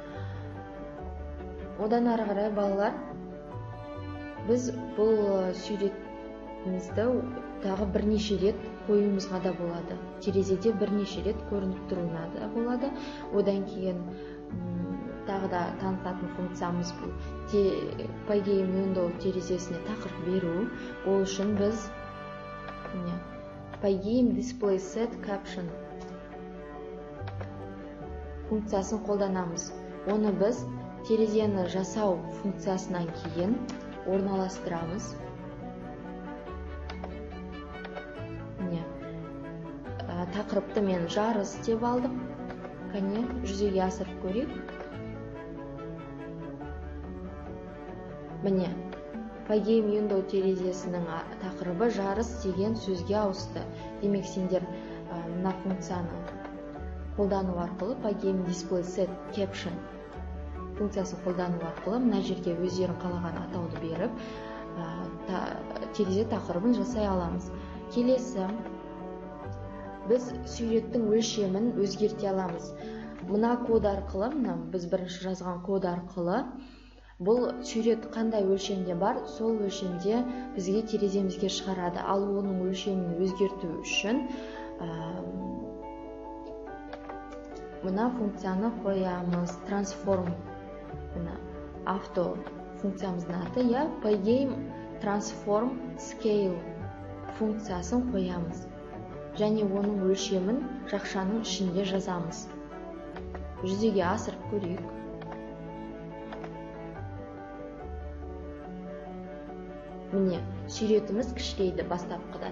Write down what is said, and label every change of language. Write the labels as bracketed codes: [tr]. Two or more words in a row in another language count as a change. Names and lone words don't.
[kk] Одан ары қарай балалар, біз бұл суретімізді тағы бірнеше рет қоюымызға да болады. Терезеде бірнеше рет көрініп тұруына да болады. Одан кейін тағы да танытатын функциямыз бұл. [en] Pygame window [kk] терезесіне тақырып беру. Ол үшін біз [en] Pygame display set caption [kk] функциясын қолданамыз. Оны біз терезені жасау функциясынан кейін орналастырамыз. Тақырыпты мен жарыс деп алдым. Қане, жүзеге асырып көрейік. Міне, [en] Pygame window [kk] терезесінің тақырыбы жарыс деген сөзге ауысты. Демек, сендер мына функцияны қолдану арқылы, [en] Pygame display set caption [kk] функциясын қолдану арқылы мына жерге өздерін қалаған атауды беріп, терезе тақырыбын жасай аламыз. Келесі, біз суреттің өлшемін өзгерте аламыз. Мына код арқылы, біз бірінші жазған код арқылы, бұл сурет қандай өлшемде бар, сол өлшемде бізге тереземізге шығарады. Ал оның өлшемін өзгерту үшін мына функцияны қоямыз. Transform, авто функциямыздың аты, [en] Pygame transform scale [kk] функциясын қоямыз. Және оның өлшемін жақшаның ішінде жазамыз. Жүзеге асырып көрейік. Міне, суретіміз кішірейді бастапқыдан.